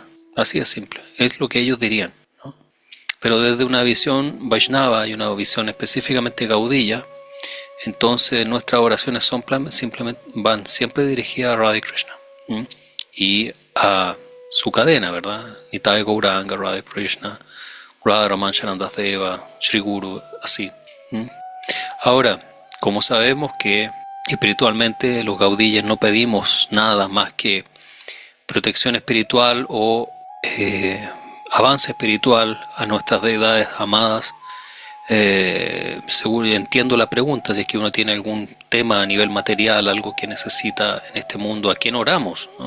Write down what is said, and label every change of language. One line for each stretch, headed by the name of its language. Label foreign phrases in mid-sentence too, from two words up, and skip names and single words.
Spanish: Así es simple, es lo que ellos dirían, ¿no? Pero desde una visión Vaishnava y una visión específicamente gaudilla, entonces nuestras oraciones van siempre dirigidas a Radha Krishna y a su cadena, ¿verdad?
Sanskrit: Nitai Gauranga, Radha Krishna, Radha Ramanjananda Deva, Shri Guru,
Spanish: así. Ahora, como sabemos que espiritualmente los gaudillas no pedimos nada más que protección espiritual o avance espiritual a nuestras deidades amadas, seguro entiendo la pregunta, si es que uno tiene algún tema a nivel material, algo que necesita en este mundo, ¿a quién oramos?, ¿no?